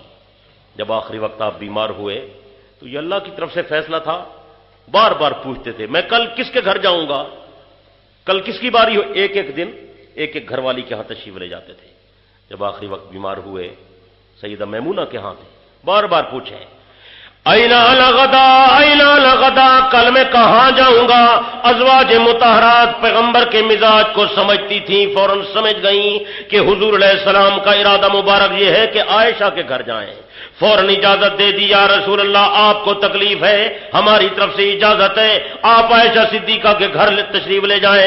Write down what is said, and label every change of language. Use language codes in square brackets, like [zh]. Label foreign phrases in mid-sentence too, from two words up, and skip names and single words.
[ur] جب آخری وقت آپ بیمار ہوئے تو یہ اللہ کی طرف سے فیصلہ تھا، بار بار پوچھتے تھے میں کل کس کے گھر جاؤں گا، کل کس کی باری ہو، ایک ایک دن ایک ایک گھر والی کے ہاں تشریف لے جاتے تھے۔ جب آخری وقت بیمار ہوئے سیدہ میمونہ کے ہاں تھے، بار بار پوچھیں [ar] اینا لغدا، اینا لغدا، [ur] کل میں کہاں جاؤں گا؟ ازواج مطہرات پیغمبر کے مزاج کو سمجھتی تھیں، فوراً سمجھ گئیں کہ حضور [ar] علیہ السلام [ur] کا ارادہ مبارک یہ ہے کہ عائشہ کے گھر جائیں۔ فوراً اجازت دے دی، [ar] یا رسول اللہ [ur] آپ کو تکلیف ہے، ہماری طرف سے اجازت ہے، آپ عائشہ صدیقہ کے گھر تشریف لے جائیں۔